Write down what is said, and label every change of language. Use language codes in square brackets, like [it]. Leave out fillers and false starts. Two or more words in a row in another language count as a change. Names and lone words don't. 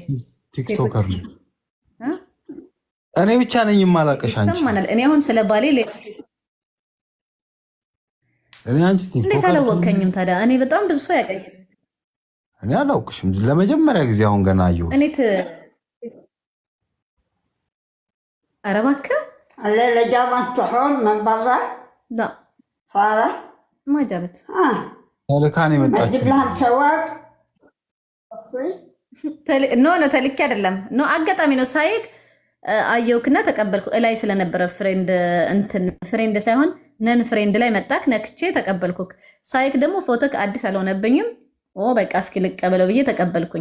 [am] ቲክቶከር ነው። እኔ ብቻ ነኝ የማላውቅሽ አንቺ። ይሰማናል። እኔ አሁን ስለ ባሌ እንዴት አላወቀኝም ታዲያ? እኔ በጣም ብዙ ሰው ያቀኝ። እኔ አላውቅሽም ለመጀመሪያ ጊዜ አሁን ገና አየሁ። እኔ ኧረ እባክህ [ar] اللي جابت طحون من برا لا صالح ما جابت [am] ተልካን የመጣችው [ar] اجيب لها سواق [am] ኖ ተልኬ አይደለም። ኖ አጋጣሚ ነው ሳይክ አየውክና ተቀበልኩ። እላይ ስለነበረ ፍሬንድ ሳይሆን [en] non friend [am] ላይ መጣክ ነክቼ ተቀበልኩ። ሳይክ ደግሞ ፎቶክ አዲስ አልሆነብኝም። በቃ እስኪ ልቀበለው ብዬ ተቀበልኩኝ።